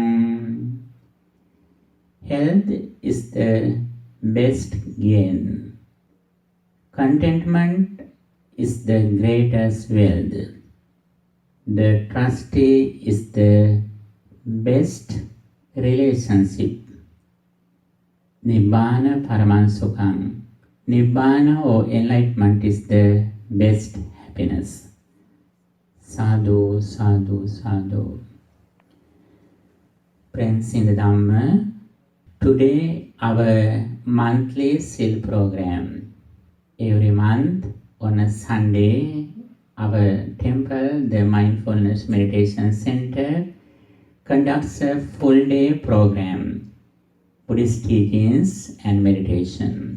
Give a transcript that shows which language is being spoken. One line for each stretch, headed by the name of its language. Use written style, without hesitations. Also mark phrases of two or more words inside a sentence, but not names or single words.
English: Health is the best gain. Contentment is the greatest wealth. The trustee is the best relationship.
Pali: Nibbana Paramansukhaṃ.
English: Nibbana or enlightenment is the best happiness.
Pali: Sadhu, sadhu, sadhu.
English: Friends in the Dhamma, today our monthly SIL program. Every month on a Sunday, our temple, the Mindfulness Meditation Center, conducts a full day program, Buddhist teachings and meditation.